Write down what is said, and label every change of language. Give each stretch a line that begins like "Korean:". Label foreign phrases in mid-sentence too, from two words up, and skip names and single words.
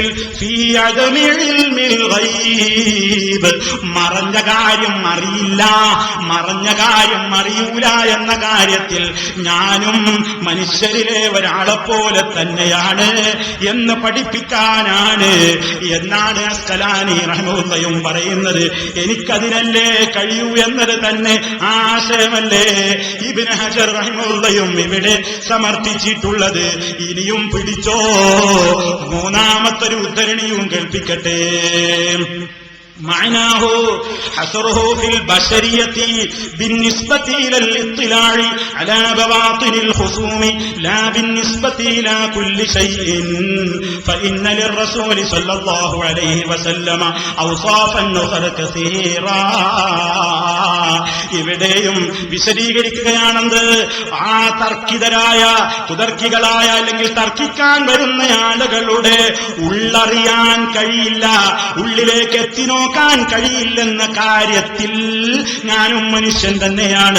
Malayalam: ഫീ അദമിൽ ഗൈബ്, മറഞ്ഞ കാര്യം അറിയില്ല, മറഞ്ഞ കാര്യം അറിയൂല എന്ന കാര്യത്തിൽ ഞാനും മനുഷ്യരിലെ ഒരാളെപ്പോലെ തന്നെയാണ് എന്ന് പഠിപ്പിക്കാനാണ് എന്നാണ് അസ്കലാനി റഹ്മത്തുള്ളാഹിയും പറയുന്നത്. എനിക്കതിനല്ലേ കഴിയൂ എന്നത് തന്നെ ആശയമല്ലേ ഇബ്നു ഹജർ റഹിമഹുള്ളാഹും ഇവിടെ സമർത്ഥിച്ചിട്ടുള്ളത്. ഇനിയും പിടിച്ചോ, മൂന്നാമത്തൊരു ഉദ്ധരണിയും കേൾപ്പിക്കട്ടെ.
Arabic: معناه حصره في البشرية بالنسبة إلى الاطلاع على بواطن الخصوم لا بالنسبة إلى كل شيء فإن للرسول صلى الله عليه وسلم أوصافا أخرى كثيرا.
Malayalam: ഇവിടെയും വിശദീകരിക്കുകയാണെന്ന് ആ തർക്കിതരായ കുതർക്കികളായ അല്ലെങ്കിൽ തർക്കിക്കാൻ വരുന്ന ആളുകളുടെ ഉള്ളറിയാൻ കഴിയില്ല, ഉള്ളിലേക്ക് എത്തിനോക്കാൻ കഴിയില്ലെന്ന കാര്യത്തിൽ ഞാനും മനുഷ്യൻ തന്നെയാണ്.